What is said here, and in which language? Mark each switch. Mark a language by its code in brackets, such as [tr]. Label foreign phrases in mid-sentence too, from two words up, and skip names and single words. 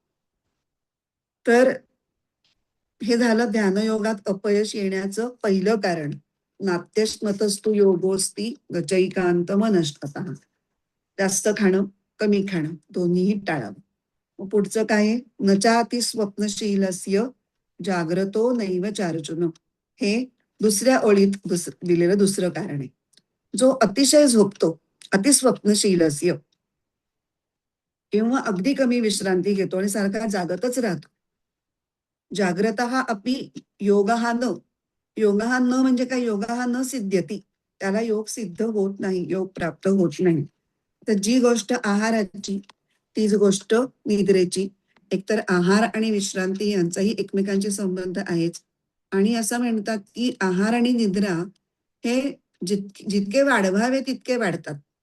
[mr] तर हे झालं ध्यानयोगात अपयश येण्याचं पहिलं कारण. [sa] नात्यस्मतस्तु योगोस्ती गचैकांत मनस्ततः. [mr] जास्त खाणं, कमी खाणं दोन्हीही टाळावं. मग पुढचं काय आहे? [sa] नचाति स्वप्नशीलस्य जाग्रतो नैव चार्जुन. [mr] हे दुसऱ्या ओळीत दिलेलं दुसरं कारण आहे. जो अतिशय झोपतो, अतिस्वप्नशीलस्य, किंवा अगदी कमी विश्रांती घेतो आणि सारखा जागतच राहतो. [sa] जाग्रतः अपि योगः न. योगः न [mr] म्हणजे काय? [sa] योगः न सिद्ध्यति. [mr] त्याला योग सिद्ध होत नाही, योग प्राप्त होत नाही. तर जी गोष्ट आहाराची, तीच गोष्ट निद्रेची. एकतर आहार आणि विश्रांती यांचाही एकमेकांशी संबंध आहेच. आणि असं म्हणतात की आहार आणि निद्रा हे जितके वाढवावे तितके वाढतात.